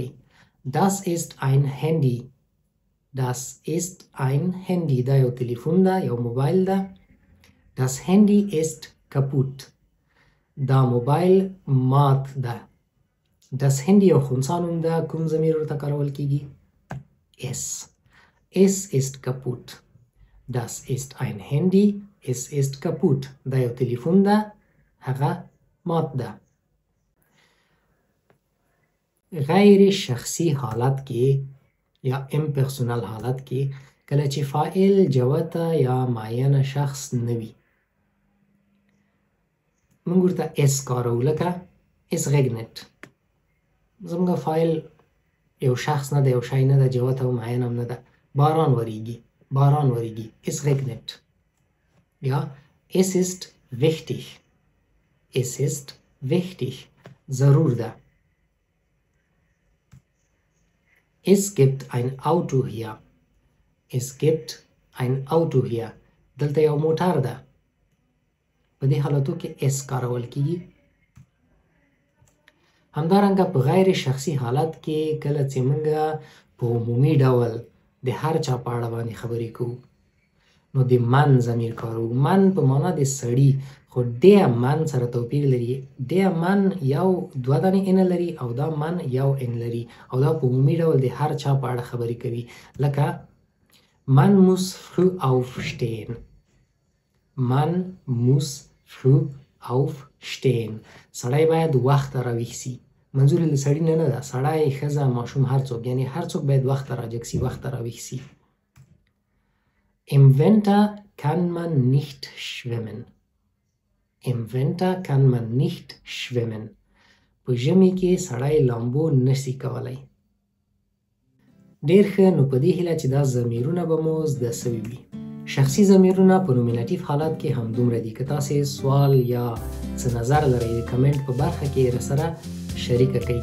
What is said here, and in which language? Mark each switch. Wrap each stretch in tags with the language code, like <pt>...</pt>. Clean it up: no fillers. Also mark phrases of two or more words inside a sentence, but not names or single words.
<de>Das ist ein Handy. Das ist ein Handy.</de> <ps>دا یو تلیفون ده، یو موبایل ده.</ps> <de>Das Handy ist kaputt.</de> <ps>دا موبایل مات ده.</ps> <de>Das Handy</de> <ps>یو خنثی نوم ده. کوم ضمیر ورته کارول کیږي؟</ps> <de>Es. Es ist kaputt. Das ist ein Handy. Es ist kaputt.</de> <ps>دا یو تلیفون ده، هغه مات ده. غیر شخصي حالت کې یا امپرسونل حالت کې کله چې فاعل جوته یا معینه شخص نه وي موږ ورته اس کارو.</ps> <de>لکه es regnet.</de> <ps>زموږ فاعل یو شخص نه ده، یو شی نه ده، جوته او معینه هم نه ده. باران وریږي. باران وریږي.</ps> <de>es regnet.</de> <ps>یا es ist wichtig.</ps> <de>Es ist wichtig.</de> <ps>ضرور ده.</ps> <de>Es gibt ein Auto hier. Es gibt ein Auto hier.</de> <ps>دلته یو موټر ده. په دې حالتو کې اس کارول کیږي. همدارنګه په غیر شخصي حالت کې کله چې موږ په عمومي ډول د هر چا په اړه باندې خبرې کوو نو د من ضمیر کاروو. من په معنا د سړي، خو</ps> <de>der Mann</de> <ps>سره توپیر لري.</ps> <de>der Mann</de> <ps>یو دوه دانې ان لري او دا من یو ان لري او دا په عمومي ډول د هر چا په اړه خبرې کوي.</ps> <de>لکه man muss früh aufstehen. Man muss früh aufstehen.</de> <ps>سړی باید وخت راویښ سي. منظور له سړي نه ده، سړی، ښځه، ماشوم، هر څوک، یعنی هر څوک باید وخت راجګ سي، وخت راویښ سي.</ps> <de>Im Winter kann man nicht schwimmen. Im Winter kann man nicht schwimmen.</de> <ps>په ژمي کې سړی لامبو نشي کولی. ډېر ښه. نو په دې هیله چې دا ضمیرونه به مو زده سوي وي. شخصي ضمیرونه په نومیناتیف حالت کې همدومره دي. که تاسې سوال یا څه نظر لرئ د کمنټ په برخه کې راسره شریکه کړئ.</ps>